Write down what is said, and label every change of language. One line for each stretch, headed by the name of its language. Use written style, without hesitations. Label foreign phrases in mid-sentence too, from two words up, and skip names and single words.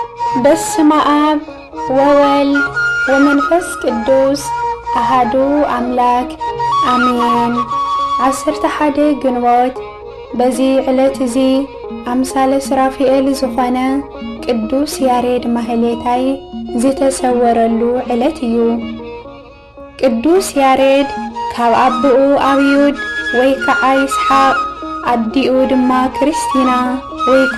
Geez: በስመ አብ ወወልድ ወመንፈስ ቅዱስ አሐዱ አምላክ አሜን።
Tigrinya: 11 ግንቦት በዚህ ዕለት እዚ አምሳለ ስራፊኤል ዝኾነ ቅዱስ ያሬድ ማህሌታይ ዝተሰወረሉ ዕለት እዩ። ቅዱስ ያሬድ ካብ አብኡ አብዩድ ወይ ከዓ ይስሐቅ አዲኡ ድማ ክርስቲና ወይ ከዓ